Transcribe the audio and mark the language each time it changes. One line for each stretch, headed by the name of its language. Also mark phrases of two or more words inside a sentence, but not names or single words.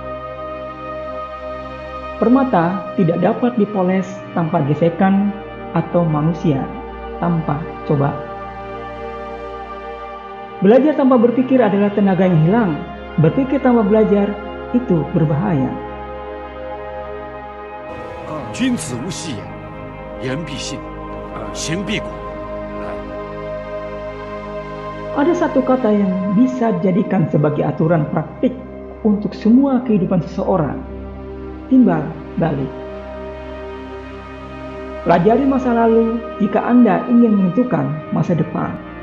Indonesian: Permata tidak dapat dipoles tanpa gesekan, atau manusia tanpa coba. Belajar tanpa berpikir adalah tenaga yang hilang. Berpikir tanpa belajar itu berbahaya.
Chinese: 君子无戏言，言必信，行必果。
Indonesian: Ada satu kata yang bisa dijadikan sebagai aturan praktik untuk semua kehidupan seseorang: timbal balik. Pelajari masa lalu jika Anda ingin menentukan masa depan.